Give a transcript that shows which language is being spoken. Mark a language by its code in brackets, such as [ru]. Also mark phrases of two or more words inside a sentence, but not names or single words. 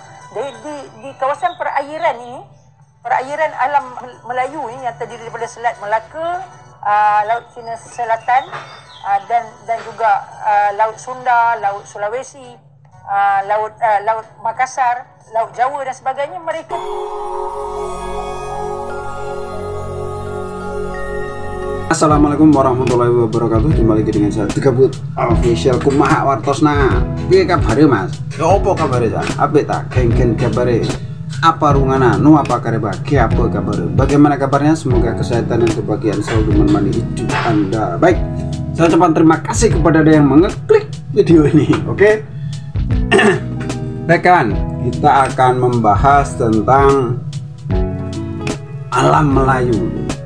[ms] di kawasan perairan ini, perairan alam Melayu ini yang terdiri daripada Selat Melaka, Laut Cina Selatan, dan juga Laut Sunda, Laut Sulawesi, Laut Makassar, Laut Jawa dan sebagainya, mereka [ar] السلام عليكم ورحمة الله وبركاته. [id] Jumpa lagi dengan saya Tegabut Official. [su] Kumaha wartosna? [jv] Piye kabare Mas? Ya opo kabare Sa? Apik ta? Geng-geng kabare. [bug] Apa rungana? Nu apa kareba? Ki apa kabare? [id] Bagaimana kabarnya? Semoga kesehatan dan kebahagiaan selalu menemani hidup Anda. Baik. Saya ucapkan terima kasih kepada ada yang mengeklik video ini. Oke? Baik kan, kita akan membahas tentang alam Melayu.